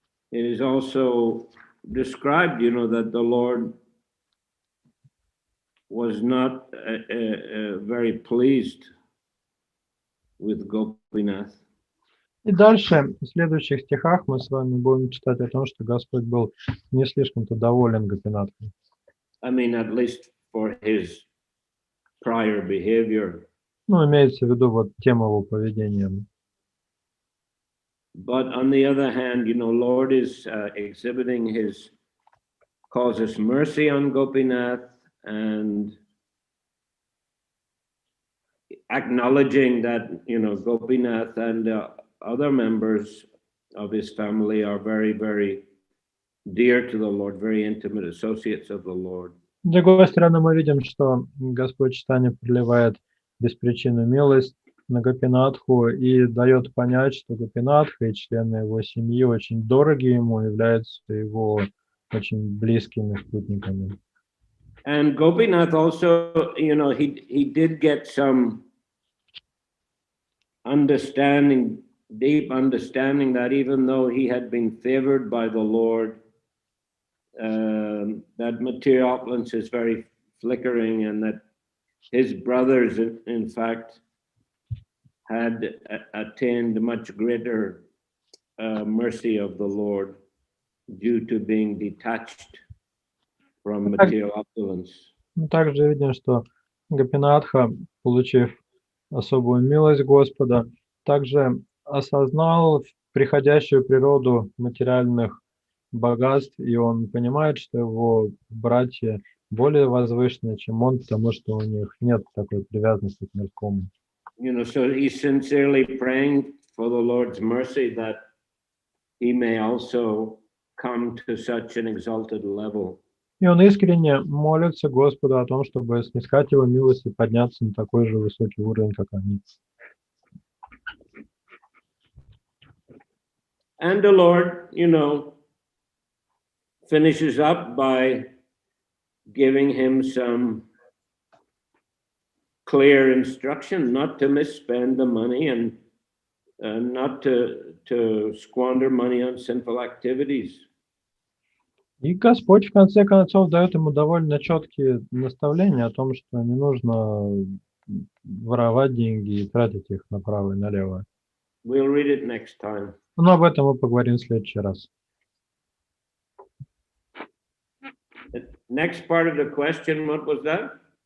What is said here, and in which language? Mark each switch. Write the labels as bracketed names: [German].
[English] it is also described, you know, that the Lord was not very pleased with Gopinath. [Russian] И дальше, в следующих стихах, мы с вами будем читать о том, что Господь был не слишком-то доволен Гопинатхой. [English] I mean, at least for his prior behavior. [Russian] Ну, имеется в виду вот тема его поведения. [English] But on the other hand, you know, Lord is exhibiting his causes mercy on Gopinath and acknowledging that, you know, Gopinath and other members of his family are very, very dear to the Lord, very intimate associates of the Lord. [Russian] С другой стороны, мы видим, что Господь Чайтанья проливает беспричинную милость на Гопинатху и дает понять, что Гопинатха и члены его семьи очень дороги ему, являются его очень близкими спутниками. [English] And Gopinath also, you know, he did get some understanding, deep understanding that even though he had been favored by the Lord, that material opulence is very flickering, and that his brothers, in fact, had attained much greater mercy of the Lord due to being detached from material opulence. [Russian] Мы также видим, что Гопинатха, получив особую милость Господа, также осознал приходящую природу материальных богатств, и он понимает, что его братья более возвышенные, чем он, потому что у них нет такой привязанности к мирскому. [English] You know, so he's sincerely praying for the Lord's mercy that he may also come to such an exalted level. [Russian] И он искренне молится Господу о том, чтобы снискать его милость и подняться на такой же высокий уровень, как они. [English] And the Lord, you know, finishes up by giving him some clear instruction not to misspend the money and not to squander money on sinful activities. [Russian] И Господь в конце концов дает ему довольно четкие наставления о том, что не нужно воровать деньги и тратить их направо и налево. [English] We'll read it next time. [Russian] Но об этом мы поговорим в следующий раз. [English] next part of the question, what was that?